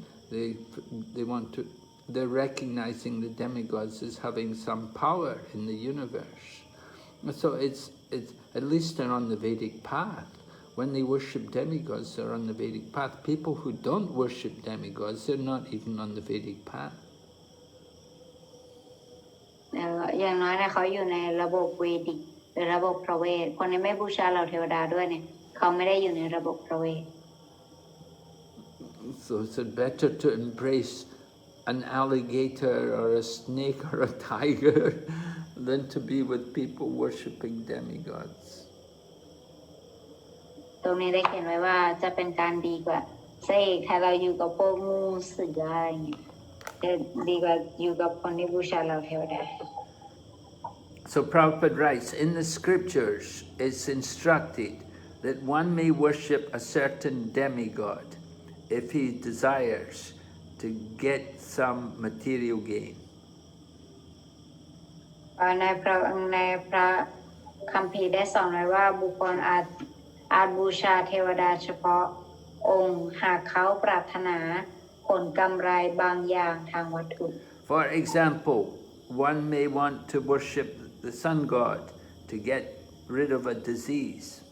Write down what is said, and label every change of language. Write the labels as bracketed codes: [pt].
[en] They want to. They're recognizing the demigods as having some power in the universe. So it's at least they're on the Vedic path. When they worship demigods, they're on the Vedic path. People who don't worship demigods, they're not even on the Vedic path. [th] อย่างน้อยเนี่ยเขาอยู่ในระบบเวดิกหรือระบบพระเวทคนที่ไม่บูชาเหล่าเทวดาด้วยเนี่ยเขาไม่ได้อยู่ในระบบพระเวท [en] So it's better to embrace an alligator or a snake or a tiger than to be with people worshipping demigods. [th] ตรงนี้ได้เขียนไว้ว่าจะเป็นการดีกว่าซะอีกถ้าเราอยู่กับพวกงูเสืออะไรอย่างเงี้ยจะดีกว่าอยู่กับคนที่บูชาเหล่าเทวดา [en] So Prabhupada writes, in the scriptures it's instructed that one may worship a certain demigod if he desires to get some material gain. [th] ในพระคัมภีร์ได้สอนไว้ว่าบุคคลอาจบูชาเทวดาเฉพาะองค์หากเขาปรารถนาผลกำไรบางอย่างทางวัตถุ [en] For example, one may want to worship the sun god to get rid of a disease.